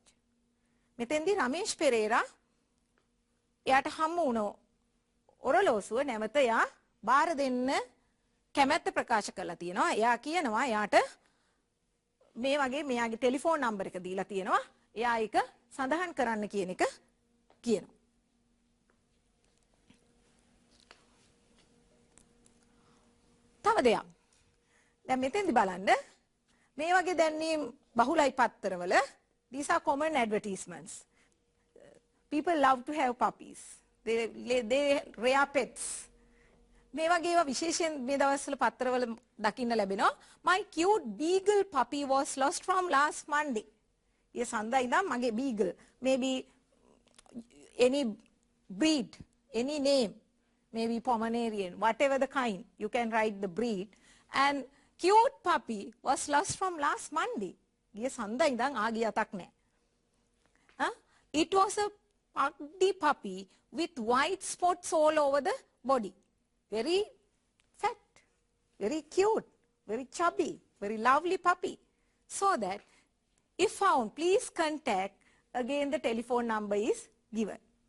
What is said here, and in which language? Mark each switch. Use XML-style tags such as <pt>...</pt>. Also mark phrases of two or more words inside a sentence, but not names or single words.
<si>මෙතෙන්දී Ramesh Pereira එයාට හම්බ වුණ ඔරලෝසුව නැවත එයා බාර දෙන්න කැමැත්ත ප්‍රකාශ කරලා තියෙනවා. එයා කියනවා එයාට මේ වගේ මෙයාගේ</si> <en>telephone number</en> <si>එක දීලා තියෙනවා. එයා ඒක සඳහන් කරන්න කියන එක කියනවා. තව දෙයක්. දැන් මෙතෙන්දි බලන්න මේ වගේ දැන්වීම් බහුලයි පත්තරවල.</si> <en>These are common advertisements. People love to have puppies. They rear pets.</en> <si>මේ වගේ ඒවා විශේෂයෙන් මේ දවස්වල පත්තරවල දකින්න ලැබෙනවා.</si> <en>My cute beagle puppy was lost from last Monday.</en> <si>ඒ සඳහා ඉඳන් මගේ</si> <en>beagle, maybe any breed, any name, maybe Pomeranian, whatever the kind, you can write the breed. And cute puppy was lost from last Monday.</en> <si>ඒ සඳහා ඉඳන් ආගිය අතක් නැහැ.</si> <en>It was a puggy puppy with white spots all over the body. Very fat, very cute, very chubby, very lovely puppy. So that if found, please contact, again the telephone number is given.</en>